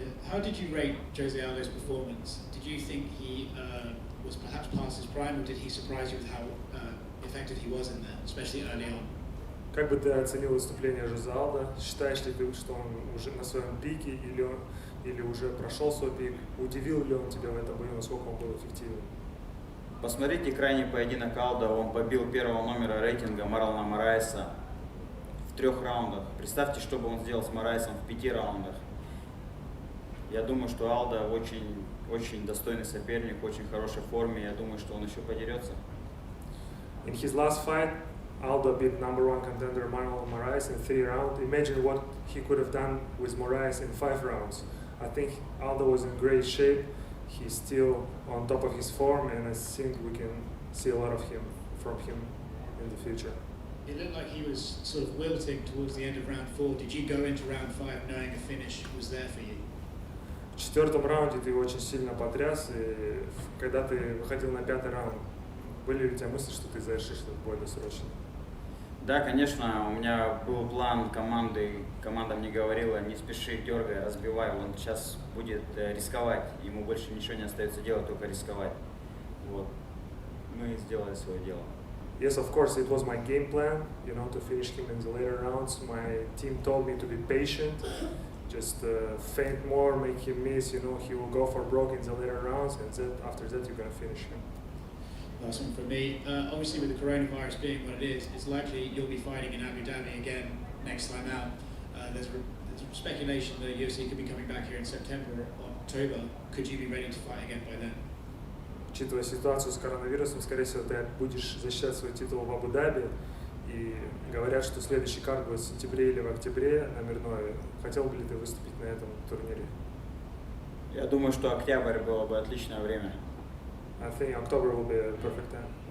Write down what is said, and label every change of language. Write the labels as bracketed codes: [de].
[en] How did you rate Jose Aldo's performance? Did you think he was perhaps past his prime, or did he surprise you with how effective he was in there, especially early on. [ru] Как бы ты оценил выступление Жозе Алдо? Считаешь ли ты, что он уже на своем пике или уже прошел свой пик? Удивил ли он тебя в этом бою, насколько он был эффективен? Посмотрите крайний поединок Алдо, он побил первого номера рейтинга Марлона Мораеса в 3 раундах. Представьте, что бы он сделал с Мораесом в 5 раундах. Я думаю, что Алдо очень достойный соперник, очень в хорошей форме. Я думаю, что он еще подерется. [en] In his last fight, Aldo beat #1 contender Marlon Moraes in 3 rounds. Imagine what he could have done with Moraes in 5 rounds. I think Aldo was in great shape. He's still on top of his form, and I think we can see a lot of him from him in the future. It looked like he was sort of wilting towards the end of round 4. Did you go into round 5 knowing a finish was there for you? [ru] В 4-м раунде ты его очень сильно потряс, и когда ты выходил на 5-й раунд, были ли у тебя мысли, что ты завершишь этот бой досрочно? Да, конечно, у меня был план команды, команда мне говорила, не спеши, дергай, разбивай, он сейчас будет рисковать, ему больше ничего не остается делать, только рисковать. Вот. Мы сделали свое дело. [en] Yes, of course, it was my game plan, to finish him in the later rounds. My team told me to be patient, just feint more, make him miss, he will go for broke in the later rounds, and after that you're going to finish him. Last one from me. Obviously, with the coronavirus being what it is, it's likely you'll be fighting in Abu Dhabi again next time out. There's speculation that UFC could be coming back here in September or October. Could you be ready to fight again by then? [ru] Учитывая ситуацию с коронавирусом, скорее всего, ты будешь защищать свой титул в Абу-Даби. И говорят, что следующий карт будет в сентябре или в октябре номерной. Хотел бы ли ты выступить на этом турнире? Я думаю, что октябрь было бы отличное время. [en] I think October will be a perfect time.